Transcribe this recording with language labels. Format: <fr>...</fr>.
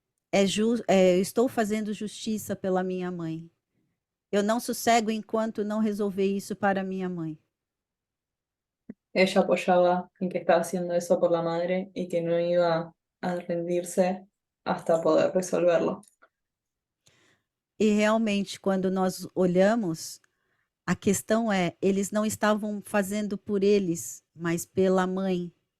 <pt>Eu estou fazendo justiça pela minha mãe. Eu não sossego enquanto não resolver isso para minha mãe.</pt> <es>ella apoyaba en que estaba haciendo eso por la madre y que no iba a rendirse hasta poder resolverlo.</es> <pt>E realmente, quando nós olhamos, a questão é, eles não estavam fazendo por eles, mas pela mãe.</pt>